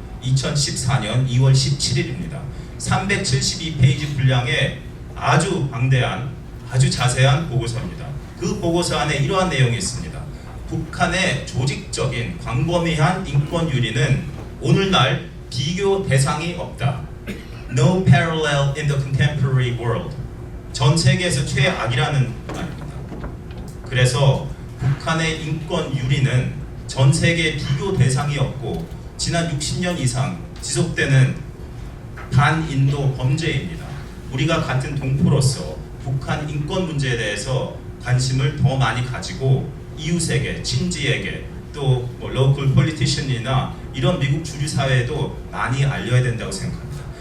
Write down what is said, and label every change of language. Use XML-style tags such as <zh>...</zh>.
<ko>2014년 2월 17일입니다. 372페이지 분량의 아주 방대한, 아주 자세한 보고서입니다. 그 보고서 안에 이러한 내용이 있습니다. 북한의 조직적인 광범위한 인권 유린은 오늘날 비교 대상이 없다.</ko> <en>No parallel in the contemporary world.</en> <ko>전 세계에서 최악이라는 말입니다. 그래서 북한의 인권 유린은 전 세계 비교 대상이 없고 지난 60년 이상 지속되는 반인도 범죄입니다. 우리가 같은 동포로서 북한 인권 문제에 대해서 관심을 더 많이 가지고 이웃에게, 친지에게 또</ko> <en>local politician</en> <ko>이나 이런 미국 주류 사회에도 많이 알려야 된다고 생각합니다.</ko>